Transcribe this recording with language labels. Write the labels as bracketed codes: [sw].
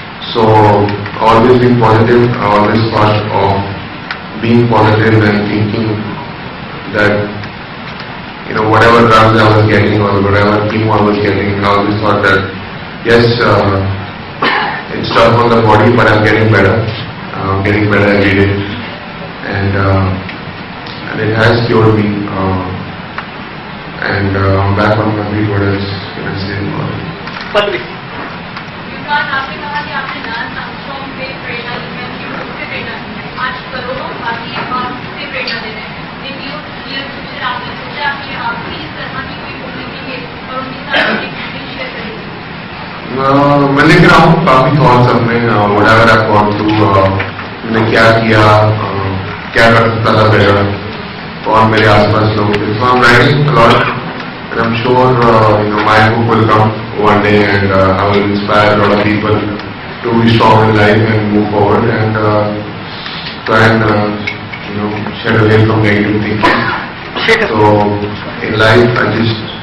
[en] So always being positive, always thought of being positive and thinking that whatever drugs I was getting or whatever chemo I was getting, I always thought that yes, it's tough on the body, but I'm getting better. I'm getting better every day, and it has cured me. And I'm back on my feet. What else can I say about it? Pallavi. [hi] युवराज, आपने कहा कि आपने dance Armstrong से प्रेरणा ली है, उससे प्रेरणा ली है. आज करोड़ों भारतीय से प्रेरणा ले रहे हैं. फ्यूचर आपने सोचा कि आप भी इस तरह की कोई बुक लिखेंगे और उनके साथ एक शेयर करेंगे? मैं लिख रहा हूँ काफी थॉट्स अपने, [en] whatever I've gone through, [hi] मैंने क्या किया, क्या कर सकता था बेहतर, और मेरे आसपास लोग थे. [en] So I'm writing a lot, and I'm sure my book will come one day, and I will inspire a lot of people to be strong in life and move forward and try and shed away from negative thinking. So in life, I just